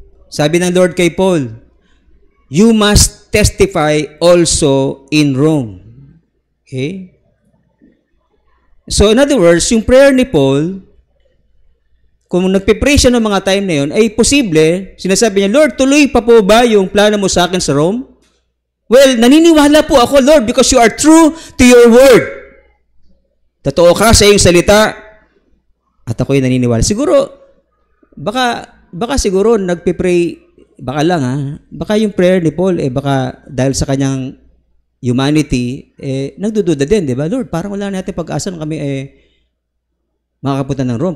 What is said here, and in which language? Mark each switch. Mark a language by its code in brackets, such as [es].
[tl] Sabi ng Lord kay Paul, [en] you must testify also in Rome. Okay? So in other words, [tl] yung prayer ni Paul, kung nagpe-pray siya ng mga time na yun, ay posible, sinasabi niya, Lord, tuloy pa po ba yung plano mo sa akin sa Rome? [en] Well, [tl] naniniwala po ako, [en] Lord, because you are true to your word. [tl] Totoo ka sa iyong salita, at ako'y naniniwala. Siguro, baka siguro nagpe-pray, baka lang baka yung prayer ni Paul, baka dahil sa kanyang humanity, nagdududa din, di ba? Lord, parang wala natin pag-asa na kami, makakapunta ng Rome.